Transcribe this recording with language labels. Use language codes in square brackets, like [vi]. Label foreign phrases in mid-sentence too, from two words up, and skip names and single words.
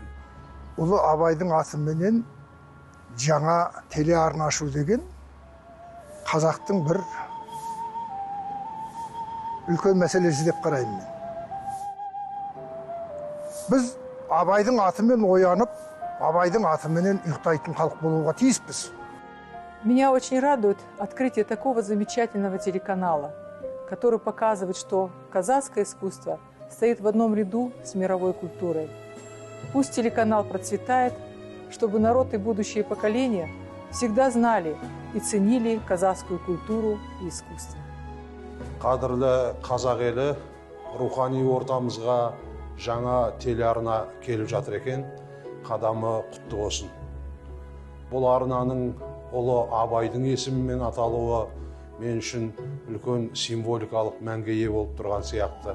[kk] Ұлы Абайдың атыменен жаңа телеарна ашу деген қазақтың бір үлкен мәселесі деп қараймын мен. Біз Абайдың атымен оянып, Абайдың атыменен ұйықтайтын халық болуға тиіспіз. [ru] Меня очень радует открытие такого замечательного телеканала, который показывает, что казахское искусство стоит в одном ряду с мировой культурой. Пусть телеканал процветает, чтобы народ и будущие поколения всегда знали и ценили казахскую культуру и искусство. [kk] Қадірлі қазақ елі рухани ортамызға жаңа телеарна келіп жатыр екен, қадамы құтты болсын. Бұл арнаның ұлы Абайдың есімімен аталуы мен үшін үлкен символикалық мәнге ие болып тұрған сияқты.